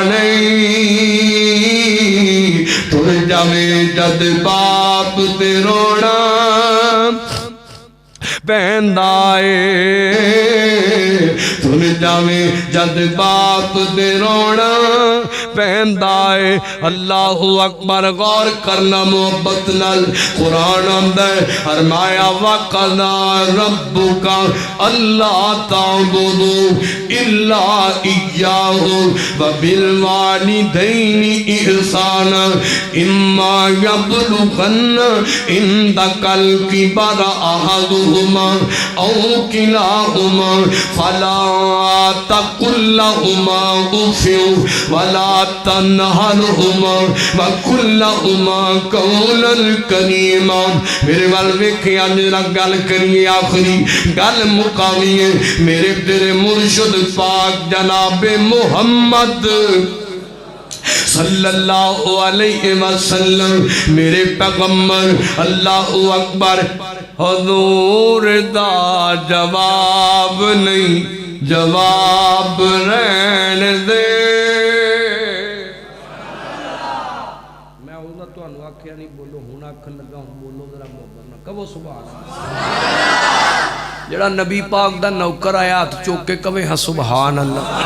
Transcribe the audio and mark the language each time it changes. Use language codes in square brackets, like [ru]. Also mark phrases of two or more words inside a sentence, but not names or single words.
[pa] ਨਹੀਂ ਤੁਰ ਜਾਵੇ ਜਦ ਬਾਪ ਤੇ ਰੋਨਾ ਪੈਂਦਾ ਤੁਰ ਜਾਵੇ ਜਦ ਬਾਪ ਦੇ ਰੋਨਾ ਪੈਂਦਾ [ar] الله أكبر [pa] ਗ਼ੌਰ ਕਰਨਾ ਮੋਹੱਬਤ ਨਾਲ ਕੁਰਾਨ ਅੰਦਰ ਫ਼ਰਮਾਇਆ [ar] وقضى ربك ألا تعبدوا إلا إياه وبالوالدين إحسانا إما يبلغن عندك الكبر أحدهما أو كلاهما فلا تقل لهما أف ولا تنهرهما وقل لهما قولا كريما [pa] ਮੇਰੇ ਵਾਲ ਵੇਖਿਆ ਜ਼ਰਾ ਗੱਲ ਕਰੀਏ ਆਖ਼ਰੀ ਗੱਲ ਮੁਕਾਵੀਏ ਮੇਰੇ ਤੇਰੇ ਮੁਰਸ਼ਿਦ ਪਾਕ ਜਨਾਬੇ ਮੁਹੰਮਦ [ar] صلى الله عليه وسلم [pa] ਮੇਰੇ ਪੈਗ਼ੰਬਰ [ar] الله أكبر [pa] ਹਜ਼ੂਰ ਦਾ ਜਵਾਬ ਨਹੀਂ ਜਵਾਬ ਰਹਿਣ ਦੇ ਮੈਂ ਉਨ੍ਹੇਂ ਤੁਹਾਨੂੰ ਆਖਿਆ ਨਹੀਂ ਬੋਲੋ ਹੁਣ ਆਖਣ ਲੱਗਾ ਹੂੰ ਬੋਲੋ ਜ਼ਰਾ ਮੋਹੱਬਤ ਨਾ ਕਹੋ [ar] سبحان الله [pa] ਜਿਹੜਾ ਨਬੀ ਪਾਕ ਦਾ ਨੌਕਰ ਆਇਆ ਹੱਥ ਚੁੱਕ ਕੇ ਕਵੇ ਹਾਂ [ar] سبحان الله